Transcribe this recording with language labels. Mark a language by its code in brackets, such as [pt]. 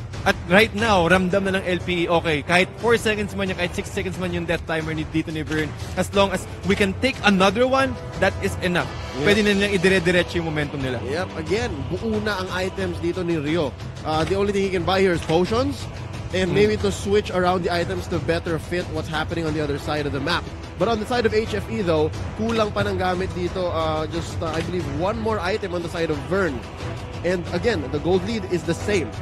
[tl] At right now, ramdam na ng LPE, okay, kahit 4 seconds man yan, kahit 6 seconds man yung death timer dito ni Vern, [en] as long as we can take another one, that is enough. [tl] Yep. Pwede na nilang idire-diretso yung momentum nila. Yep, again, buo na ang items dito ni Rio. [en] The only thing he can buy here is potions, and maybe to switch around the items to better fit what's happening on the other side of the map. But on the side of HFE though, [tl] kulang pa ng gamit dito. [en] I believe one more item on the side of Vern. And again, the gold lead is the same.